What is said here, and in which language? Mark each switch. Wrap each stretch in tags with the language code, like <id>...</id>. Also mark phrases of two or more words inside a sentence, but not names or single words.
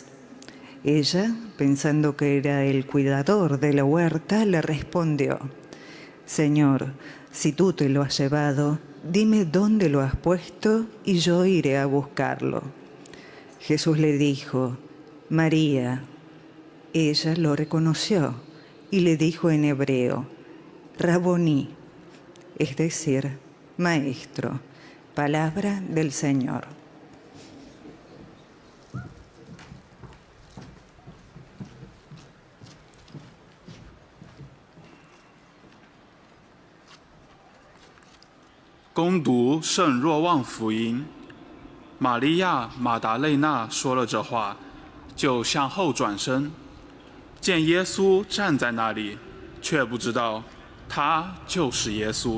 <es>Ella, pensando que era el cuidador de la huerta, le respondió: «Señor, si tú te lo has llevado, dime dónde lo has puesto y yo iré a buscarlo». Jesús le dijo: «María». Ella lo reconoció y le dijo en hebreo: «Raboní», es decir, maestro. Palabra del Señor.</es> <zh>攻读圣若望福音，玛利亚·马达肋纳说了这话，就向后转身，见耶稣站在那里，却不知道他就是耶稣。</zh>